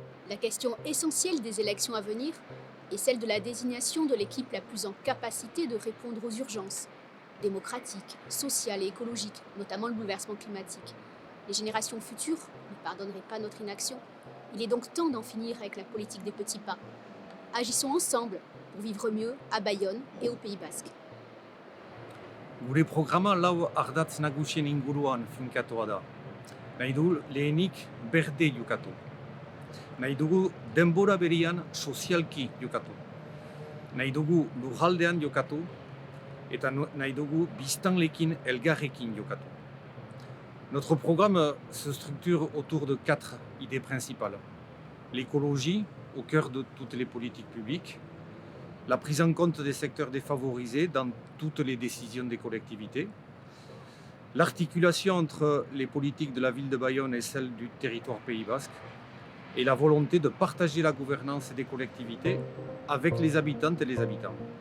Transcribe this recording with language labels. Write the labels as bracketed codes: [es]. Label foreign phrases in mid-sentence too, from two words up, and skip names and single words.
[fr] La question essentielle des élections à venir est celle de la désignation de l'équipe la plus en capacité de répondre aux urgences démocratiques, sociales et écologiques, notamment le bouleversement climatique. Les générations futures ne pardonneraient pas notre inaction. Il est donc temps d'en finir avec la politique des petits pas. Agissons ensemble pour vivre mieux à Bayonne et au Pays Basque. [eu] Gure programa lau ardatz nagusien inguruan finkatua da. Nahi du lehenik berde jokatu. Nahi dugu denbora berian sozialki jokatu. Nahi dugu lurraldean jokatu eta nahi dugu biztanlekin elgarrekin jokatu. [fr] Notre programme se structure autour de 4 idées principales. L'écologie au cœur de toutes les politiques publiques, la prise en compte des secteurs défavorisés dans toutes les décisions des collectivités, l'articulation entre les politiques de la ville de Bayonne et celles du territoire Pays Basque, et la volonté de partager la gouvernance des collectivités avec les habitantes et les habitants.